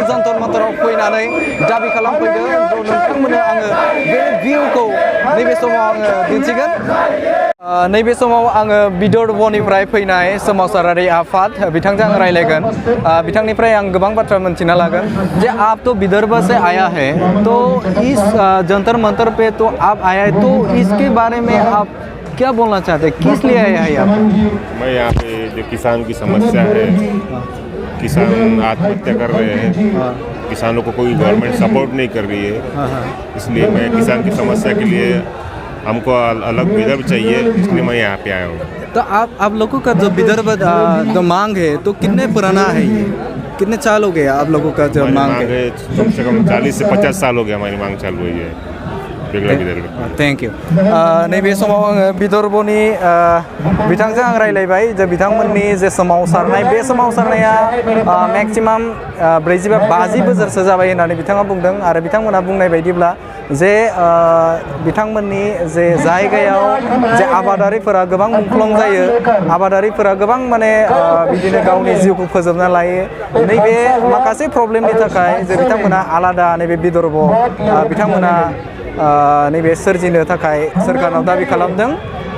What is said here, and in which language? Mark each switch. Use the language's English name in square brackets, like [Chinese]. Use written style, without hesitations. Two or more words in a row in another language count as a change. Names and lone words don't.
[Bodo] जन्तर मन्तराव फैनानै दाबि खालामफैदों नोंथांमोननो आङो बे भिउखौ नैबे समाव आङो दिन्थिगोन नैबे समाव आङो विदर्भनिफ्राय फैनाय सोमावसारारि आफाद बिथांजों आं रायलायगोन बिथांनिफ्राय आं गोबां बाथ्रा मोनथिना लागोन जे [Hindi] आप तो विदर्भ से आया है तो इस जंतर मंतर पे तो आप आया है तो इसके बारे में आप क्या बोलना चाहते हैं किस लिए आया है आप मैं यहाँ पे जो किसान की समस्या है किसान आत्महत्या कर रहे हैं किसानों को कोई गवर्नमेंट सपोर्ट नहीं कर रही है इसलिए मैं किसान की समस्या के लिए हमको अलग विदर्भ चाहिए इसलिए मैं यहाँ पे आया हूँ तो आप लोगों का जो विदर्भ जो मांग है तो कितने पुराना है ये कितने साल हो गए आप लोगों का जो मांग है कम से कम 40 से 50 साल हो गया हमारी मांग चालू हुई है [English] thank you [Bodo] नैबे समाव आङो विदर्भनि बिथांजों आं रायलायबाय जे बिथांमोननि जे सोमावसारनाय बे सोमावसारनाया मेक्सिमाम 40-50 बोसोरसो जाबाय होननानै बिथाङा बुंदों आरो बिथांमोना बुंनाय बायदिब्ला जे बिथांमोननि जे जायगायाव जे आबादारिफोरा गोबां मुंख्लं जायो आबादारिफोरा गोबां माने बिदिनो गावनि जिउखौ फोजोबना लायो नैबे माखासे प्रब्लेमनि थाखाय जे बिथांमोना आलादा नैबे विदर्भ बिथांमोना नैबे सोरजिनो थाखाय सोरखारनाव दाबि खालामदों